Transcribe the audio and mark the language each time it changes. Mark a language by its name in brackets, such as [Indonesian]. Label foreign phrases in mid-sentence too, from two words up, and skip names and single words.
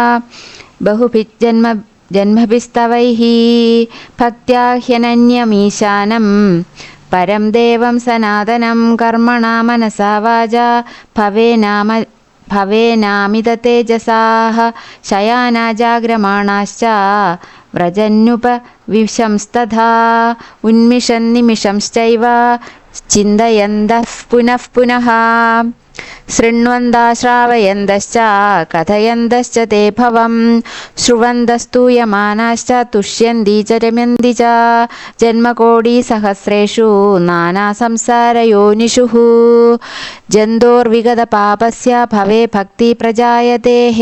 [Sanskrit] ബഹുഭിജ്ജന്മഭിസ്തവൈഃ ഭക്ത്യാ ഹ്യനന്യമീശാനം പരം ദേവം സനാതനം കർമ്മണാ മനസാ വാചാ ഭവേനാമിത തേജസാഃ ശയാനാ ജാഗ്രമാണാശ്ച വ്രജന്യുപവിശംസ്തഥാ ഉന്മിഷൻ നിമിഷംശ്ചൈവ ചിന്തയന്തഃ പുനഃ പുനഃ शृण्वन्तः श्रावयन्तश्च कथयन्तश्च ते भवं श्रुवन्तस्तूयमानाश्च तुष्यन्ति च रमन्ति च जन्मकोटिसहस्रेषु नानासंसारयोनिषु जन्तोर्विगतपापस्य भवे भक्तिप्रजायते